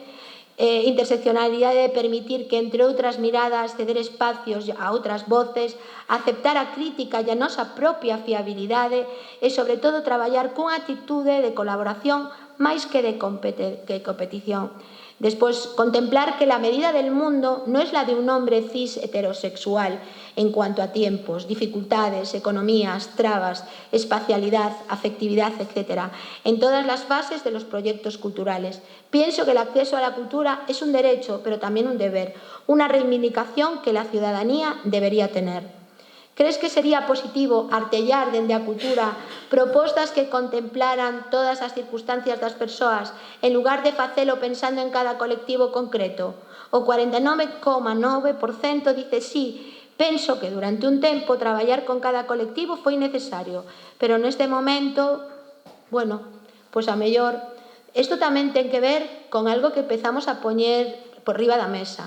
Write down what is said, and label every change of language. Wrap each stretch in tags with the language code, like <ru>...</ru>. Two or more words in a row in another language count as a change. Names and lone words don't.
<gl>Interseccionalidade de permitir que, entre outras miradas, ceder espacios a outras voces, aceptar a crítica e a nosa propia fiabilidade e, sobre todo, traballar cunha actitude de colaboración máis que de competición. Despois,</gl> <es>contemplar que la medida del mundo no es la de un hombre cis heterosexual en cuanto a tiempos, dificultades, economías, trabas, espacialidad, afectividad, etc., en todas las fases de los proyectos culturales. Pienso que el acceso a la cultura es un derecho, pero también un deber, una reivindicación que la ciudadanía debería tener.</es> <gl>Crees que sería positivo artellar dende a cultura propostas que contemplaran todas as circunstancias das persoas en lugar de facelo pensando en cada colectivo concreto? O 49,9%</gl> <es>dice sí.</es> <gl>Penso que durante un tempo traballar con cada colectivo foi necesario, pero neste momento, bueno, pois a mellor, isto tamén ten que ver con algo que empezamos a poñer por riba da mesa.</gl>